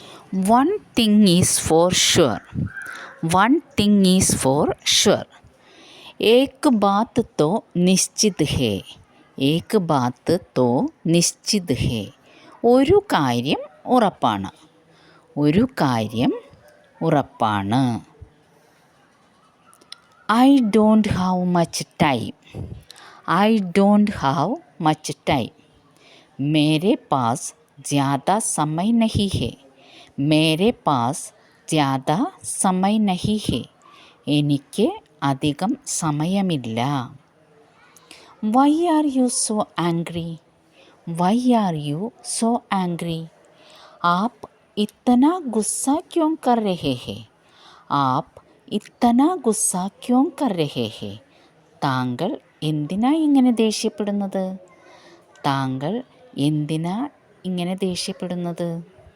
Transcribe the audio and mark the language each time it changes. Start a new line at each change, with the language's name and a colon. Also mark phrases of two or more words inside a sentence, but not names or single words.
English: One thing is for sure. One thing is for sure.
Hindi: एक बात तो निश्चित है. एक बात तो निश्चित है.
Malayalam: ഒരു കാര്യം ഉറപ്പാണ്. ഒരു കാര്യം ഉറപ്പാണ്.
English: I don't have much time. I don't have much time.
Hindi: मेरे पास ज़्यादा समय नहीं है. मेरे पास ज़्यादा समय नहीं है.
Malayalam: എനിക്ക് അധികം സമയമില്ല.
English: Why are you so angry? Why are you so angry?
Hindi: आप इतना गुस्सा क्यों कर रहे हैं? आप इतना गुस्सा क्यों कर रहे हैं.
Malayalam: താങ്കൾ എന്തിനാ ഇങ്ങനെ ദേഷ്യപ്പെടുന്നത്? താങ്കൾ എന്തിനാ ഇങ്ങനെ ദേഷ്യപ്പെടുന്നത്?